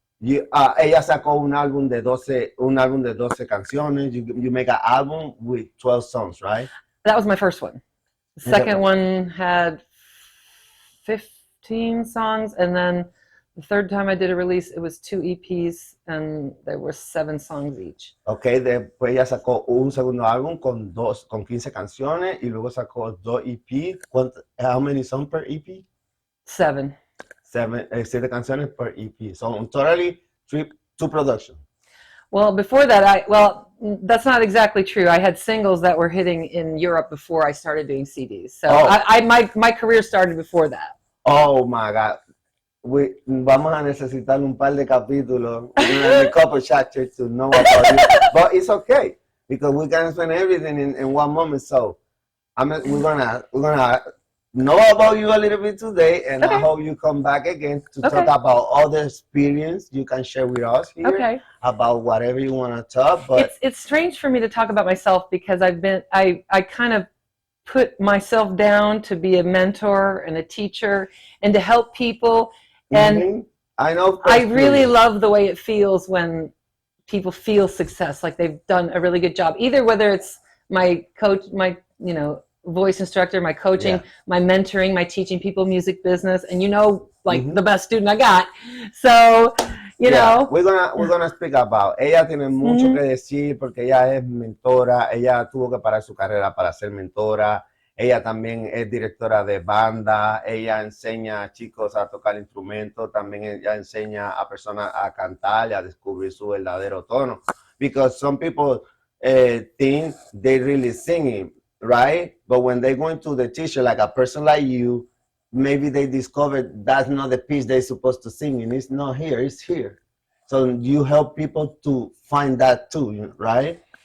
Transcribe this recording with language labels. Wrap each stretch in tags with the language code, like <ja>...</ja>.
<es>Ella sacó un álbum de 12 canciones.</es> <en>You make an album with 12 songs, right? That was my first one. The Okay. second one had 15 songs, and then the third time I did a release, it was 2 EPs, and there were 7 songs each.</en> <es>Okay, después ella sacó un segundo álbum con 15 canciones y luego sacó 2 EP.</es> <en>How many songs per EP? 7. 7 canciones per EP. So totally 2 production. Well, before that, that's not exactly true. I had singles that were hitting in Europe before I started doing CDs. So my career started before that. Oh my God.</en> <es>Vamos a necesitar un par de capítulos.</es> <en>We're gonna make a couple chapters to know about you. But it's okay because we can explain everything in one moment. So we're gonna know about you a little bit today, and I hope you come back again to talk about all the experience you can share with us here about whatever you want to talk. But it's strange for me to talk about myself because I kind of put myself down to be a mentor and a teacher and to help people. And I know I really love the way it feels when people feel success, like they've done a really good job. Either whether it's my coach, my voice instructor, my coaching, my mentoring, my teaching people music business, and the best student I got. So, you know. We're gonna speak about.</en> <es>Ella tiene mucho que decir porque ella es mentora. Ella tuvo que parar su carrera para ser mentora. Ella también es directora de banda. Ella enseña a chicos a tocar instrumentos. También ella enseña a personas a cantar y a descubrir su verdadero tono.</es> <en>Because some people think they really singing, right? But when they go into the teacher, like a person like you, maybe they discover that's not the pitch they're supposed to sing, and it's not here, it's here. So you help people to find that too, right?</en>